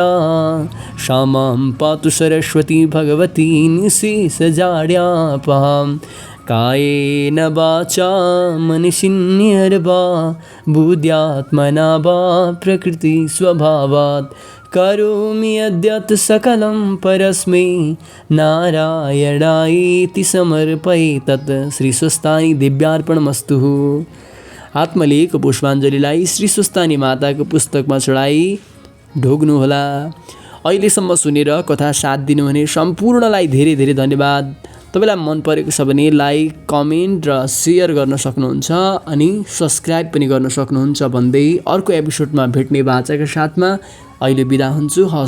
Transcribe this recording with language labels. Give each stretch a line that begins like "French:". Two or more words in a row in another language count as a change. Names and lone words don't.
Sanskrit: सा मां पातु सरस्वती भगवती निःशेषजाड्यापहां कायेन वाचा मनसिन्यर्वा बुद्ध्यात्मना वा प्रकृतिस्वभावात् करोमि यद्यत् सकलं परस्मै नारायणायेति समर्पये तत् श्री स्वस्तानि दिव्यार्पणमस्तु।
Nepali: आत्मलेख पुष्पाञ्जलीलाई श्री स्वस्तानि माताको पुस्तकमा चढाई ढोग्नुहोला। अहिलेसम्म सुनेर कथा साथ दिनुहुने सम्पूर्णलाई धेरै धेरै धन्यवाद। तपाईँलाई मन परेको छ भने लाइक, कमेन्ट र सेयर गर्न सक्नुहुन्छ अनि सब्सक्राइब पनि गर्न सक्नुहुन्छ भन्दै अर्को एपिसोडमा भेट्ने बाचाका साथमा अहिले बिदा हुन्छु।